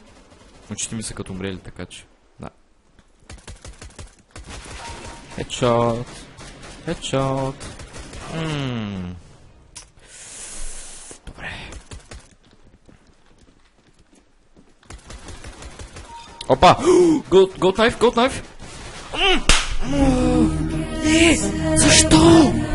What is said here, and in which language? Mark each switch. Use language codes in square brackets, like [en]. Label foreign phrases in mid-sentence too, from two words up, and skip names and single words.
[bg] Очите ми са като умрели, така че. Да. Хедшот. Хедшот. Добре. Опа! [en] Gold knife, gold knife! [bg] Не! Защо?